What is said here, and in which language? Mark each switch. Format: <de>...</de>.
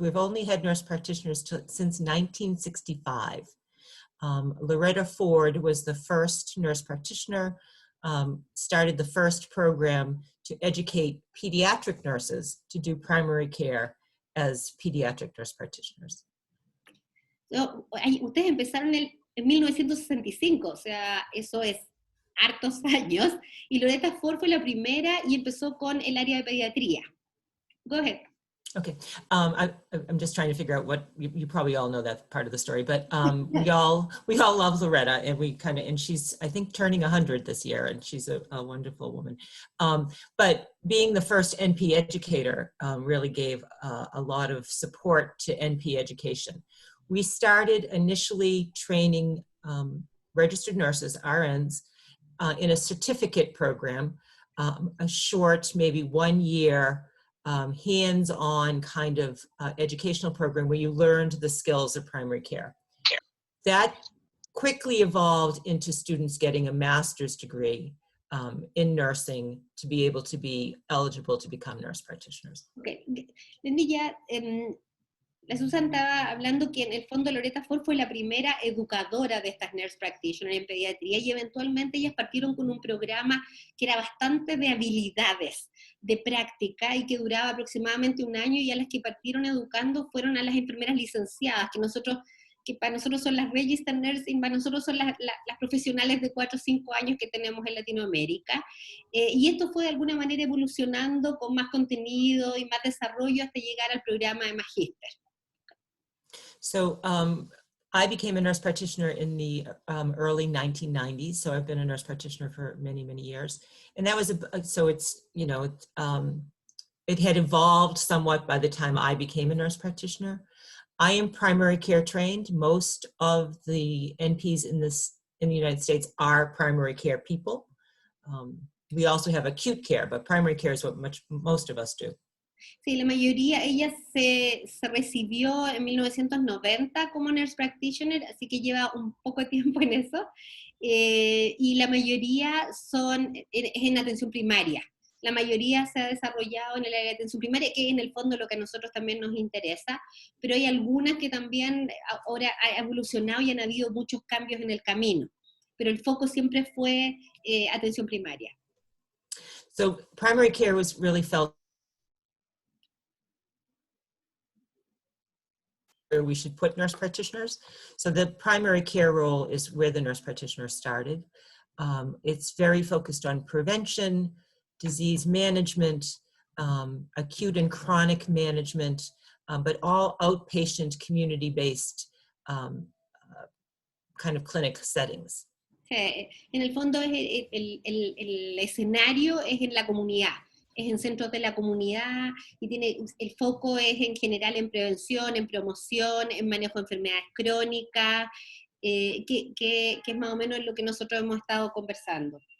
<en>We've only had nurse practitioners since 1965. Loretta Ford was the first nurse practitioner, started the first program to educate pediatric nurses to do primary care as pediatric nurse practitioners. So,</en> <es>ustedes empezaron en 1965, o sea, eso es hartos años, y Loretta Ford fue la primera y empezó con el área de pediatría.</es> <en>Go ahead. Okay, I'm just trying to figure out what you probably all know that part of the story, but we all love Loretta, and she's, I think, turning 100 this year, and she's a wonderful woman. But being the first NP educator really gave a lot of support to NP education. We started initially training registered nurses, RNs, in a certificate program, a short, maybe 1 year, hands-on kind of educational program where you learned the skills of primary care. That quickly evolved into students getting a master's degree in nursing to be able to be eligible to become nurse practitioners. Okay.</en> <es>Lindy, ya, la Susan estaba hablando que en el fondo Loretta Ford fue la primera educadora de estas nurse practitioners en pediatría y eventualmente ellas partieron con un programa que era bastante de habilidades, de práctica y que duraba aproximadamente 1 año, y a las que partieron educando fueron a las enfermeras licenciadas, que para nosotros son las registered nursing, para nosotros son las profesionales de 4 o 5 años que tenemos en Latinoamérica, y esto fue de alguna manera evolucionando con más contenido y más desarrollo hasta llegar al programa de magíster.</es> <en>So I became a nurse practitioner in the early 1990s. So I've been a nurse practitioner for many, many years. And that was, so it's, you know, it had evolved somewhat by the time I became a nurse practitioner. I am primary care trained. Most of the NPs in the United States are primary care people. We also have acute care, but primary care is what most of us do.</en> <es>Sí, la mayoría, ella se recibió en 1990 como nurse practitioner, así que lleva un poco de tiempo en eso, y la mayoría es en atención primaria. La mayoría se ha desarrollado en el área de atención primaria, que es en el fondo lo que a nosotros también nos interesa, pero hay algunas que también ahora han evolucionado y han habido muchos cambios en el camino, pero el foco siempre fue atención primaria.</es> <en>So primary care was really felt where we should put nurse practitioners. So the primary care role is where the nurse practitioner started. It's very focused on prevention, disease management, acute and chronic management, but all outpatient, community-based kind of clinic settings.</en> <es>En el fondo el escenario es en la comunidad, es en centros de la comunidad y el foco es en general en prevención, en promoción, en manejo de enfermedades crónicas, que es más o menos lo que nosotros hemos estado conversando.</es>